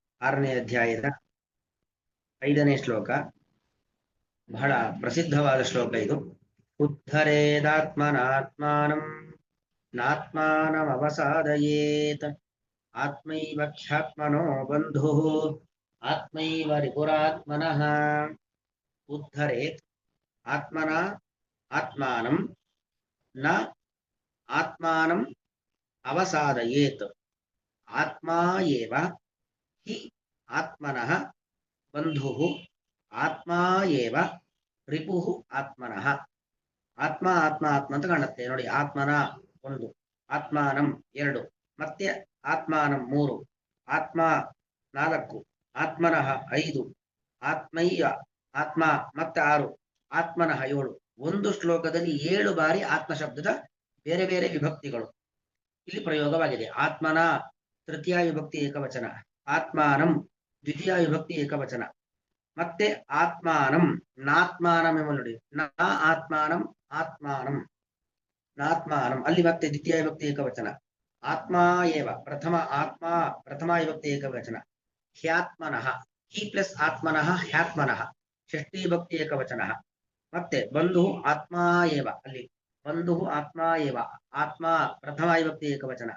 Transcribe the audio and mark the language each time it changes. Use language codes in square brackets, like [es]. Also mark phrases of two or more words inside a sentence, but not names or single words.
[kn] 6ನೇ ಅಧ್ಯಾಯದ 5ನೇ ಶ್ಲೋಕ. ಬಹಳ ಪ್ರಸಿದ್ಧವಾದ ಶ್ಲೋಕ ಇದು. [sa] ಉದ್ಧರೇದಾತ್ಮನಾತ್ಮಾನಂ ನಾತ್ಮಾನಮವಸಾದಯೇತ್ ಆತ್ಮೈವ ಖ್ಯಾತ್ಮನೋ ಬಂಧುಃ ಆತ್ಮೈವ ರಿಪುರಾತ್ಮನಃ. ಉದ್ಧರೇತ್ ಆತ್ಮನ ಆತ್ಮಾನಂ ನ ಆತ್ಮಾನಂ ಅವಸಾದಯೇತ್ ಆತ್ಮಾ ಏವ ಹಿ ಆತ್ಮನಃ ಬಂಧುಃ ಆತ್ಮಾ ಏವ ರಿಪುಃ ಆತ್ಮನಃ. [kn] ಆತ್ಮ ಆತ್ಮ ಆತ್ಮ ಅಂತ ಕಾಣುತ್ತೆ ನೋಡಿ. ಆತ್ಮನ 1, ಆತ್ಮಾನಂ 2, ಮತ್ತೆ ಆತ್ಮಾನಂ 3, ಆತ್ಮ 4, ಆತ್ಮನಃ 5, ಆತ್ಮಯ್ಯ ಆತ್ಮ ಮತ್ತೆ 6, ಆತ್ಮನಃ 7. ಒಂದು ಶ್ಲೋಕದಲ್ಲಿ 7 ಬಾರಿ ಆತ್ಮ ಶಬ್ದದ ಬೇರೆ ಬೇರೆ ವಿಭಕ್ತಿಗಳು ಇಲ್ಲಿ ಪ್ರಯೋಗವಾಗಿದೆ. ಆತ್ಮನ ತೃತೀಯ ವಿಭಕ್ತಿ ಏಕವಚನ, ಆತ್ಮಾನಂ ದ್ವಿತೀಯ ವಿಭಕ್ತಿ ಏಕವಚನ, ಮತ್ತೆ [sa] ಆತ್ಮಾನಂ ನಾತ್ಮಾನಂ [kn] ಎಂಬ ನೋಡಿ. [sa] ನಾ ಆತ್ಮಾನಂ ಆತ್ಮಾನಂ ನಾತ್ಮಾನಂ [kn] ಅಲ್ಲಿ ಮತ್ತೆ ದ್ವಿತೀಯ ವಿಭಕ್ತಿ ಏಕವಚನ. [sa] ಆತ್ಮಾ ಏವ [kn] ಪ್ರಥಮ ಆತ್ಮ ಪ್ರಥಮ ವಿಭಕ್ತಿ ಏಕವಚನ. ಹ್ಯಾತ್ಮನಃ ಹಿ ಪ್ಲಸ್ ಆತ್ಮನಃ ಹ್ಯಾತ್ಮನಃ ಷಷ್ಠಿ ವಿಭಕ್ತಿ ಏಕವಚನ. ಮತ್ತೆ [sa] ಬಂಧು ಆತ್ಮಾ ಏವ [kn] ಅಲ್ಲಿ [sa] ಬಂಧು ಆತ್ಮಾ ಏವ [kn] ಆತ್ಮ ಪ್ರಥಮ ವಿಭಕ್ತಿ ಏಕವಚನ.